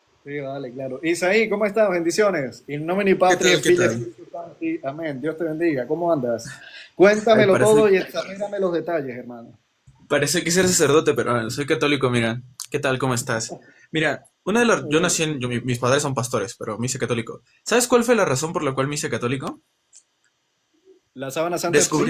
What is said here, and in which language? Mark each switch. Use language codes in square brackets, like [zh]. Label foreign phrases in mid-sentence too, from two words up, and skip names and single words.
[es] Sí, vale, claro. Isaí, ¿cómo estás? Bendiciones. [la] In nomine [es] ¿Qué [la] Patri [es] tal? [la] et [es] ¿Qué [la] Filii et [es] tal? [la] Spiritus Sancti. [es] Amén. Dios te bendiga. ¿Cómo andas? Ay, Cuéntamelo todo y examíname los detalles, hermano. parece que ser sacerdote, pero bueno, soy católico, mira. ¿Qué tal? ¿Cómo estás? Mira, yo nací mis padres son pastores, pero me hice católico. ¿Sabes cuál fue la razón por la cual me hice católico? ¿La sábana santa sí?